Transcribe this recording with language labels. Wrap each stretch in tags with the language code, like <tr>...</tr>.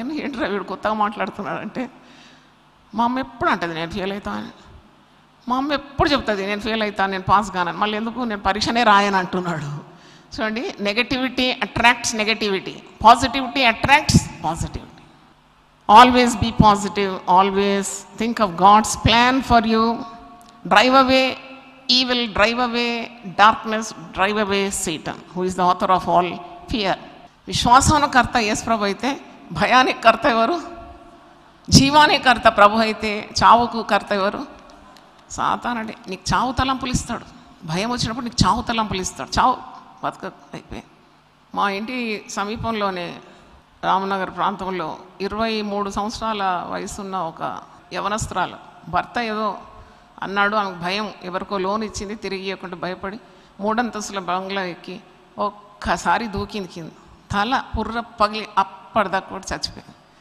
<te>నేను ఏంటి వీడు కొత్తగా మాట్లాడుతున్నాడంటే, మా అమ్మ ఎప్పుడు అంటుంది నేను ఫెయిల్ అవుతాను, మా అమ్మ ఎప్పుడు చెప్తుంది నేను ఫెయిల్ అవుతాను, నేను పాస్ కానని, మళ్ళీ ఎందుకు నేను పరీక్షనే రాయను అంటున్నాడు.</te> <en>చూడండి, negativity attracts negativity, positivity attracts positivity. Always be positive, always think of God's plan for you. Drive away evil, drive away darkness, drive away Satan, who is the author of all fear.</en> <te>విశ్వాసానికి కర్త యేసు ప్రభు అయితే భయానికి కర్త ఎవరు? జీవానికి కర్త ప్రభు అయితే చావుకు కర్త ఎవరు? సాతానుడే. నీకు చావు తలంపులు ఇస్తాడు. భయం వచ్చినప్పుడు నీకు చావు తలంపులు ఇస్తాడు. చావు బతక అయిపోయి. మా ఇంటి సమీపంలోనే రామనగర్ ప్రాంతంలో 23 సంవత్సరాల వయసున్న ఒక యవనస్త్రాలు భర్త ఏదో అన్నాడు, ఆమెకు భయం, ఎవరికో లోన్ ఇచ్చింది తిరిగి ఇవ్వకుండా భయపడి 3 అంతస్తుల బంగ్లా ఎక్కి ఒక్కసారి దూకింది కింద, తల పుర్ర పగిలి అప్పటిదాకా కూడా చచ్చిపోయింది.</te>